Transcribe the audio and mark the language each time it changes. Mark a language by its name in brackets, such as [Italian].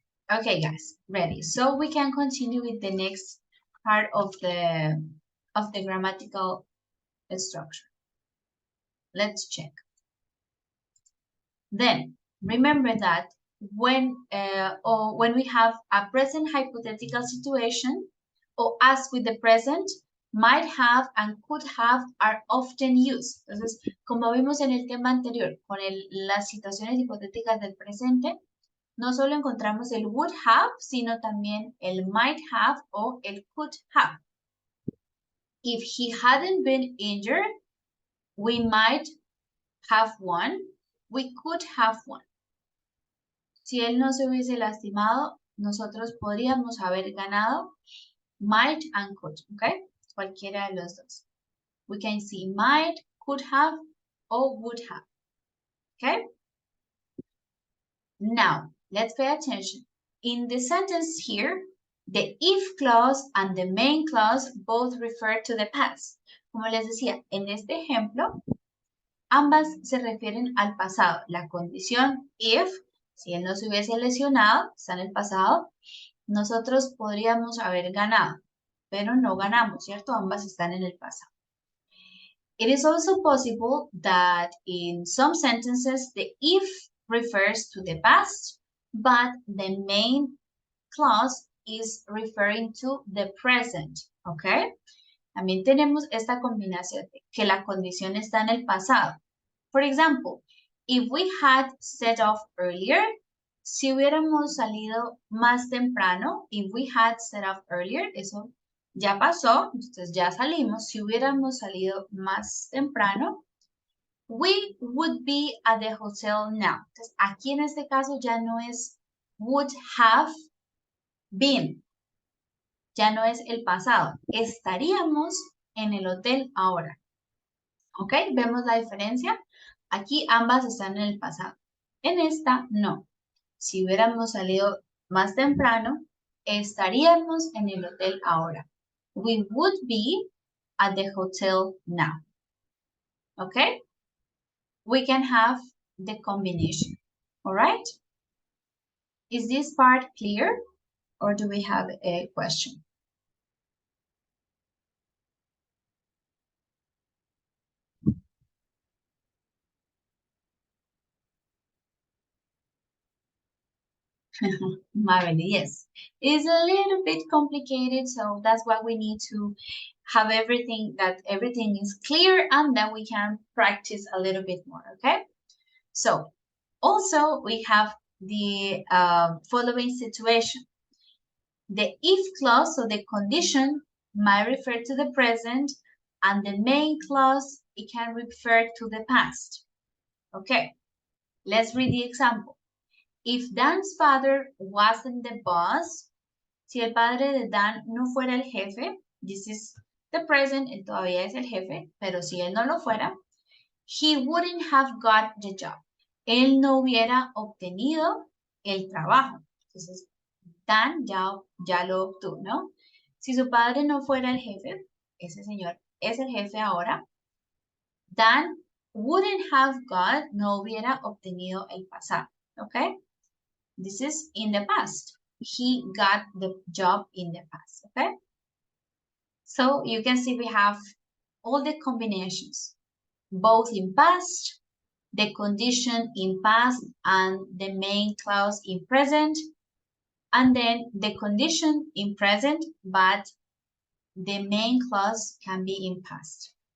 [English] Okay, guys, ready. So we can continue with the next part of the grammatical structure. Let's check. Then remember that when we have a present hypothetical situation, or as with the present, might have and could have are often used. [Spanish] Entonces, como vimos en el tema anterior, con las situaciones hipotéticas del presente, no solo encontramos el would have, sino también el might have o el could have. [English] If he hadn't been injured, we might have won. We could have won. [Spanish] Si él no se hubiese lastimado, nosotros podríamos haber ganado. [English] Might and could, okay? [Spanish] Cualquiera de los dos. [English] We can see might, could have, or would have, okay? Now, let's pay attention. In the sentence here, the if clause and the main clause both refer to the past. [Spanish] Como les decía, en este ejemplo, ambas se refieren al pasado. La condición if, si él no se hubiese lesionado, está en el pasado, nosotros podríamos haber ganado, pero no ganamos, ¿cierto? Ambas están en el pasado. [English] It is also possible that in some sentences, the if refers to the past, but the main clause is referring to the present, ¿ok? [Spanish] También tenemos esta combinación de que la condición está en el pasado. [English] For example, if we had set off earlier, [Spanish] si hubiéramos salido más temprano, [English] if we had set off earlier, [Spanish] eso ya pasó, entonces ya salimos. Si hubiéramos salido más temprano, [English] we would be at the hotel now. [Spanish] Entonces, aquí en este caso ya no es [English] would have been. [Spanish] Ya no es el pasado. Estaríamos en el hotel ahora. ¿Ok? ¿Vemos la diferencia? Aquí ambas están en el pasado. En esta, no. Si hubiéramos salido más temprano, estaríamos en el hotel ahora. [English] We would be at the hotel now. Okay? We can have the combination. All right? Is this part clear? Or do we have a question? Marily, yes. It's a little bit complicated, so that's why we need to have everything is clear, and then we can practice a little bit more, okay? So also we have the following situation. The if clause, so the condition, might refer to the present, and the main clause, it can refer to the past. Okay, let's read the example. If Dan's father wasn't the boss, [Spanish] si el padre de Dan no fuera el jefe, [English] this is the present, [Spanish] él todavía es el jefe, pero si él no lo fuera, [English] he wouldn't have got the job. [Spanish] Él no hubiera obtenido el trabajo. Entonces, Dan ya lo obtuvo, ¿no? Si su padre no fuera el jefe, ese señor es el jefe ahora, Dan [English] wouldn't have got, [Spanish] no hubiera obtenido el pasado, ¿ok? [English] This is in the past. He got the job in the past, okay? So you can see we have all the combinations, both in past, the condition in past, and the main clause in present, and then the condition in present, but the main clause can be in past.